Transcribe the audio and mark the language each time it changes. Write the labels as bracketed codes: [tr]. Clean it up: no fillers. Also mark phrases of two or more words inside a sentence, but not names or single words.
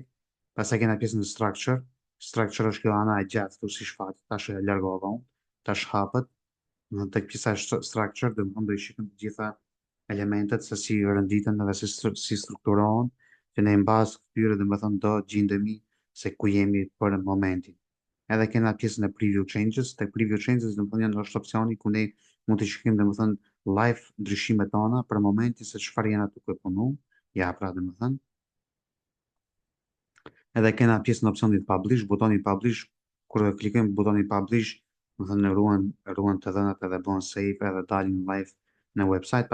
[sq] Pastaj kena pjesën e Structure. Structure është kjo ana e gjatë këtu si shfaqet, tash e largova unë, tash hapet. Në tek pjesa e Structure do të i shikojmë të gjitha elementet se si rënditen edhe si strukturohen, që ne në bazë këtyre dhe më thënë do gjindemi se ku jemi për momentin. Edhe kena pjesën e [en] preview changes, [sq] tek [en] preview changes [sq] dhe më thënë janë është opcioni ku ne mund të shikojmë dhe më thënë live ndryshimet tona për momentin se çfarë janë aty ku e punu, ja pra dhe më thënë. Edhe kena pjesën e opcionit publish, butoni publish, kur e klikojmë butonin publish, më thënë ruan të dhënat edhe bën save edhe dalin live në website.